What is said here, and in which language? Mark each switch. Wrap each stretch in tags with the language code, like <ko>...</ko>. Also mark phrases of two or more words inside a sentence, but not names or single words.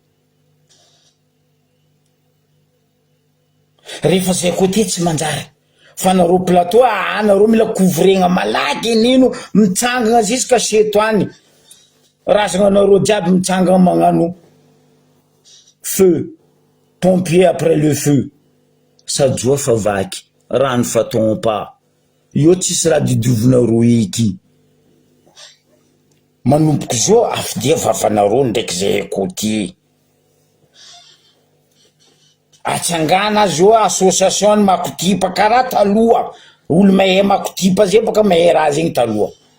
<mg>rehefa zay côté tsy manjary fa nareo plateau nareo mila couvregna malaky nino mitsangana jusqu'à seto any razana nareo jiaby mitsangana magnano</mg> <fr>feu pompier après le feu</fr> <mg>sajoa fa vaky rano fa tompa io tsisy raha didiovonareo eky manomboky zao afidia vavanareo ndraiky zay écouty atsangana zao association ny makotipa karaha taloha olo mahay makotipa zay baka mahay raha zegny taloha</mg>